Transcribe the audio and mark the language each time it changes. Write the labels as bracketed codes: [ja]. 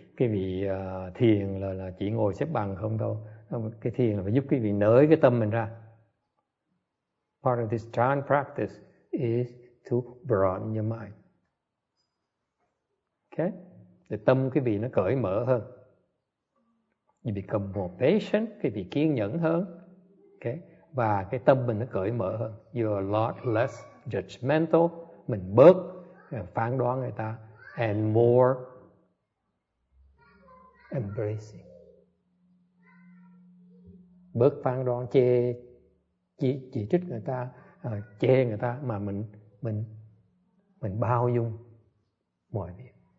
[vi] quý vị thiền là chỉ ngồi xếp bằng không đâu. Cái thiền là phải giúp quý vị nới cái tâm mình ra. [en] Part of this chan practice is to broaden your mind. Okay? [vi] Để tâm quý vị nó cởi mở hơn. [en] You become more patient, [vi] quý vị kiên nhẫn hơn. Okay? Và cái tâm mình nó cởi mở hơn. [en] You're a lot less judgmental. [vi] Mình bớt phán đoán người ta. [en] And more embracing. [vi] Bớt phán đoán chỉ trích người ta, chê người ta, mà mình bao dung mọi việc.